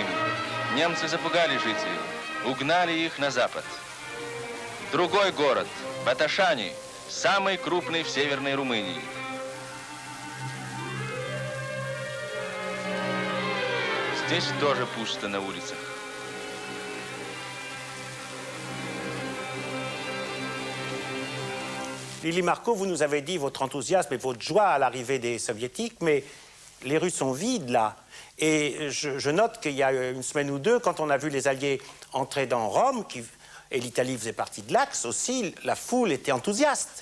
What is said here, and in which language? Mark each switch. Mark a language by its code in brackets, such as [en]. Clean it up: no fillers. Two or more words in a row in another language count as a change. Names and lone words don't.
[ru] Немцы запугали жителей, угнали их на запад. Другой город, Баташани, самый крупный в Северной Румынии. Здесь тоже пусто на улицах. [fr] Lili Marco, vous nous avez dit votre enthousiasme et votre joie à l'arrivée des Soviétiques, mais les rues sont vides là. Et je note qu'il y a une semaine ou deux, quand on a vu les Alliés entrer dans Rome, et l'Italie faisait partie de l'Axe aussi, la foule était enthousiaste.